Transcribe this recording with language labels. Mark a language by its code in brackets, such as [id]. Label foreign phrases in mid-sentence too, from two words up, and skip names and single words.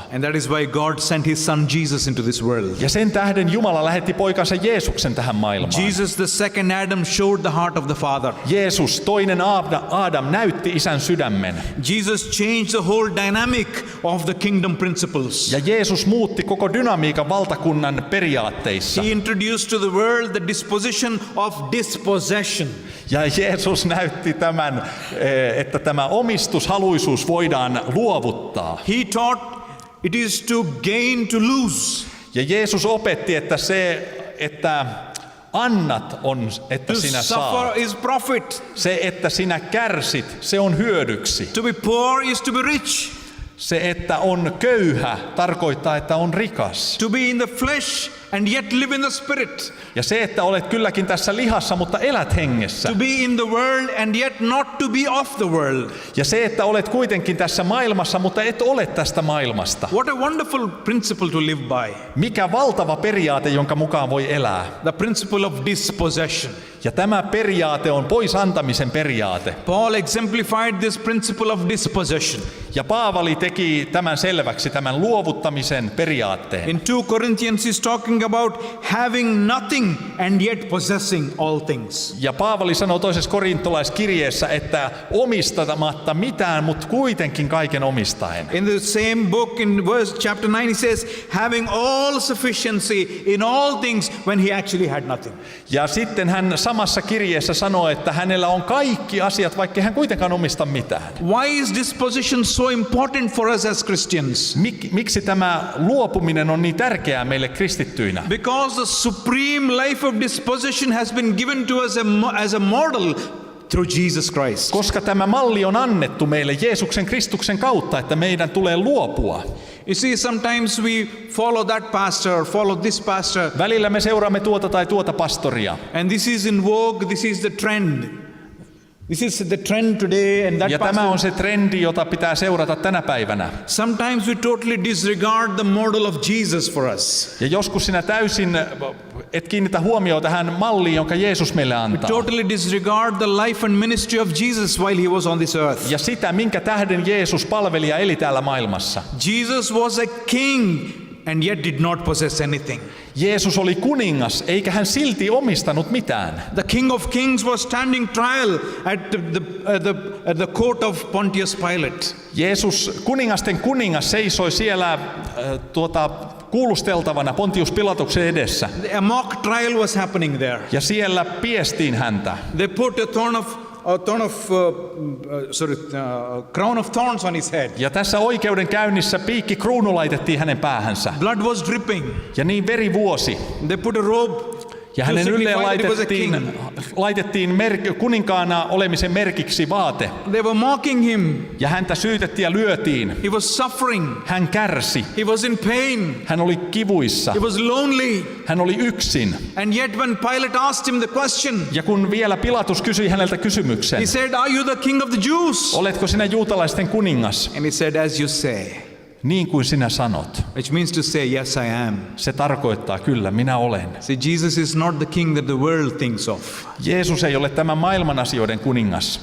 [en] And that is why God sent his son Jesus into this world. [fi] Ja sen tähden Jumala lähetti poikansa Jeesuksen tähän maailmaan. [en] Jesus, the second Adam, showed the heart of the Father. [fi] Jeesus, toinen Adam, näytti isän sydämen. [en] Jesus changed the whole dynamic of the kingdom principles. [fi] Ja Jeesus muutti koko dynamiikan valtakunnan periaatteissa. [en] He introduced to the world the disposition of dispossession. [fi] Ja Jeesus näytti tämän, että tämä omistushaluisuus voidaan luovuttaa. [en] He taught it is to gain, to lose. [fi] Ja Jeesus opetti, että se, että annat on, että [en] To [fi] sinä [en] suffer [fi] saat. [en] is profit. [fi] Se, että sinä kärsit, se on hyödyksi. [en] To be poor is to be rich. [fi] Se, että on köyhä, tarkoittaa, että on rikas. [en] To be in the flesh and yet live in the spirit. [fi] Ja se, että olet kylläkin tässä lihassa, mutta elät hengessä. [en] To be in the world and yet not to be of the world. [fi] Ja se, että olet kuitenkin tässä maailmassa, mutta et ole tästä maailmasta. [en] What a wonderful principle to live by. [fi] Mikä valtava periaate, jonka mukaan voi elää. [en] The principle of dispossession. [fi] Ja tämä periaate on pois antamisen periaate. [en] Paul exemplified this principle of dispossession. [fi] Ja Paavali teki tämän selväksi, tämän luovuttamisen periaatteen. [en] In 2 Corinthians he's talking about having nothing and yet possessing all things. [fi] Ja Paavali sanoo toisessa korintolaiskirjeessä, että omistamatta mitään, mutta kuitenkin kaiken omistaen. [en] In the same book in chapter 9 he says having all sufficiency in all things when he actually had nothing. [fi] Ja sitten hän samassa kirjeessä sanoo, että hänellä on kaikki asiat, vaikka hän kuitenkaan omista mitään. [en] Why is disposition so important for us as Christians? [fi] Miksi tämä luopuminen on niin tärkeää meille kristittyinä? [en] Because the supreme life of disposition has been given to us as a model through Jesus Christ. [fi] Koska tämä malli on annettu meille Jeesuksen Kristuksen kautta, että meidän tulee luopua. [en] You see, sometimes we follow that pastor, follow this pastor. [fi] Välillä me seuraamme tuota tai tuota pastoria. [en] And this is in vogue, this is the trend. This is the trend today and that [fi] Ja [en] pastor. [fi] tämä on se trendi, jota pitää seurata tänä päivänä. [en] Sometimes we totally disregard the model of Jesus for us. [fi] Ja joskus sinä täysin et kiinnitä huomioon tähän malliin, jonka Jeesus meille [en] We [fi] antaa. [en] totally disregard the life and ministry of Jesus while he was on this earth. [fi] Ja sitä, minkä tähden Jeesus palveli ja eli täällä maailmassa. [en] Jesus was a king and yet did not possess anything. [fi] Jeesus oli kuningas, eikä hän silti omistanut mitään. [en] The King of Kings was standing trial at the court of Pontius Pilate. [fi] Jeesus, kuningasten kuningas, seisoi siellä kuulusteltavana Pontius Pilatuksen edessä. [en] A mock trial was happening there. [fi] Ja siellä piestiin häntä. [en] They put a crown of thorns on his head. [fi] Ja tässä oikeudenkäynnissä piikkikruunu laitettiin hänen päähänsä. [en] Blood was dripping. [fi] Ja niin veri vuosi. [en] They put a robe. [fi] Ja hänen ylleen [en] signify that he was a king. [fi] laitettiin kuninkaana olemisen merkiksi vaate. [en] They were mocking him. [fi] Ja häntä syytettiin ja lyötiin. [en] He was suffering. [fi] Hän kärsi. [en] He was in pain. [fi] Hän oli kivuissa. [en] He was lonely. [fi] Hän oli yksin. [en] And yet when Pilate asked him the question, [fi] Ja kun vielä Pilatus kysyi häneltä kysymyksen, [en] he said, "Are you the king of the Jews?" [fi] oletko sinä juutalaisten kuningas? [en] And he said, "As you say." [fi] niin kuin sinä sanot. [en] Which means to say, yes, I am. [fi] Se tarkoittaa kyllä, minä olen. [en] See, Jesus is not the king that the world thinks of. [fi] Jeesus ei ole tämän maailman asioiden kuningas.